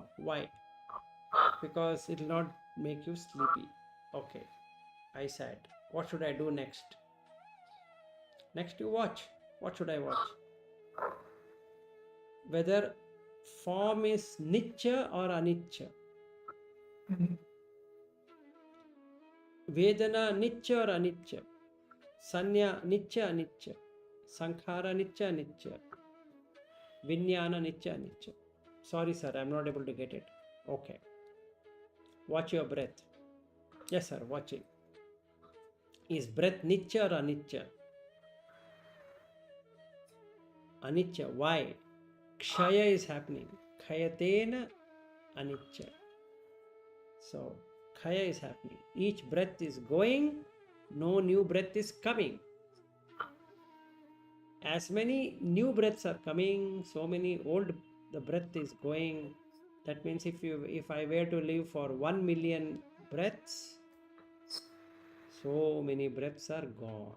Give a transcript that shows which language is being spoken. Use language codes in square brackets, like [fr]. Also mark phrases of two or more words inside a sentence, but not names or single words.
[en] Why? Because it will not make you sleepy. Okay. I sat. What should I do next? Next you watch. What should I watch? Whether form is nitya or anicca. [pi] Vedana nitya or anicca. Sanya nitya anicca. Sankhara nitya anicca. Vijnana nitya anicca. [en] Sorry sir, I am not able to get it. Okay. Watch your breath. Yes sir, watch it. Is breath nitya or anicca? Anicca. Why? Kshaya is happening. [pi] Khayatena anicca. [en] So, khaya is happening. Each breath is going, no new breath is coming. As many new breaths are coming, so many old the breath is going. That means if I were to live for 1 million breaths, so many breaths are gone.